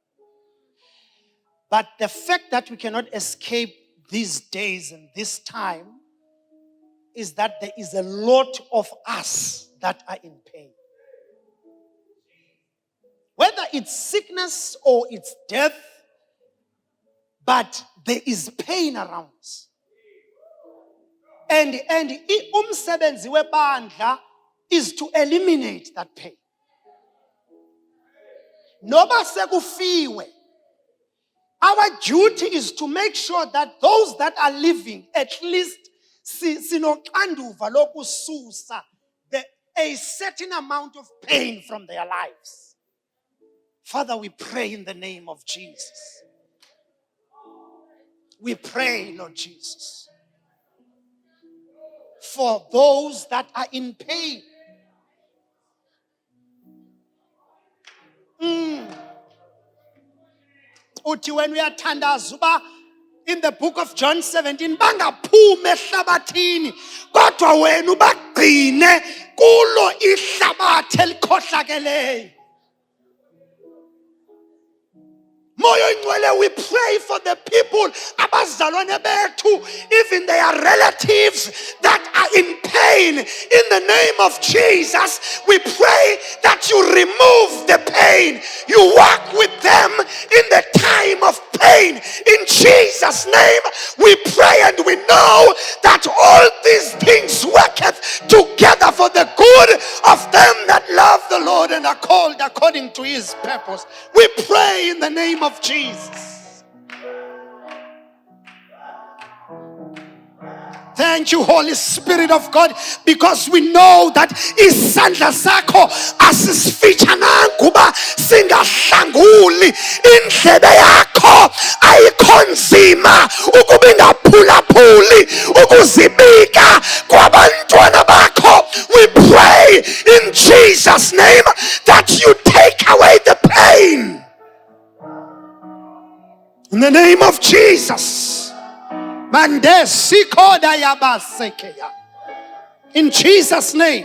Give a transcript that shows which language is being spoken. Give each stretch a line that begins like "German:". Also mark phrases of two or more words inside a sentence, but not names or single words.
English: But the fact that we cannot escape these days and this time is that there is a lot of us that are in pain. Whether it's sickness or it's death, but there is pain around us. And
Xhosa: umsebenzi webandla
English: is to eliminate that pain.
Xhosa: Noba sekufiwe.
English: Our duty is to make sure that those that are living, at least
Xhosa: sinoxanduva lokususa
English: a certain amount of pain from their lives. Father, we pray in the name of Jesus. We pray, Lord Jesus, for those that are in pain. Uthi when we are tandazuba in the book of John 17,
Xhosa: bangaphume ehlabathini kodwa wena ubagcine kulo ihlabathi elikhohlakeleyo.
English: We pray for the people,
Xhosa: abazalwane bethu,
English: even their relatives that are in pain. In the name of Jesus, we pray that you remove the pain. You walk with them in the time of pain. In Jesus' name, we pray and we know that all these things worketh together for the good of them that love the Lord and are called according to his purpose. We pray in the name of Jesus. Thank you, Holy Spirit of God, because we know that
Xhosa: isandla sakho asisifitshana kuba singahlanguli. Indlebe yakho ayikho nzima ukuba ingaphulaphuli ukuzibika kwabantwana bakho.
English: We pray in Jesus' name that you take away the pain. In the name of Jesus. In Jesus' name.